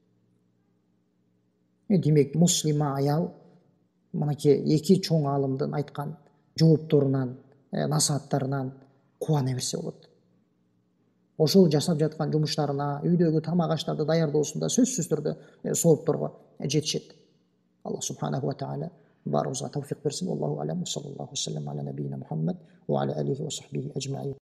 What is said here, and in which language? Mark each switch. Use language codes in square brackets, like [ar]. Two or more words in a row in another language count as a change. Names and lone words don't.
[ky] Демек муслима аял мынакей эки чоң аалымдын айткан жоопторунан, насааттарынан кубана берсе болот. Ошол жасап жаткан жумуштарына, үйдөгү тамак аштарды даярдоосунда сөзсүз түрдө соопторго жетишет. Аллах [ar] سبحانه وتعالى [ky] баарыбызга тавфик берсин. [ar] الله أعلم. صلى الله عليه وسلم على نبينا محمد وعلى آله وصحبه أجمعين.